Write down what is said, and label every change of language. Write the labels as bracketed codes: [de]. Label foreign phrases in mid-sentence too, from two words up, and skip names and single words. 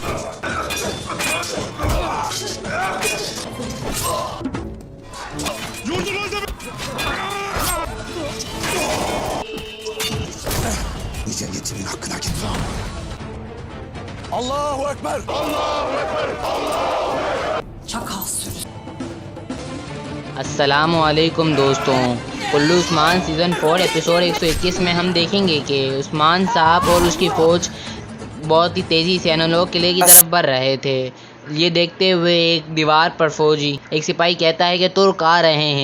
[tr] Yurdunuzda nice yetimin hakkına git. [ar] الله أكبر! الله أكبر! [tr] Çakal sürüsü. [hi] अस्सलामुअलैकुम दोस्तों, उल्लू उस्मान सीज़न 4 एपिसोड 121 में हम देखेंगे कि उस्मान साहब और उसकी फ़ौज बहुत ही तेज़ी से एनालॉग किले की तरफ बढ़ रहे थे। ये देखते हुए एक दीवार पर फौजी एक सिपाही कहता है कि तुर्क आ रहे हैं।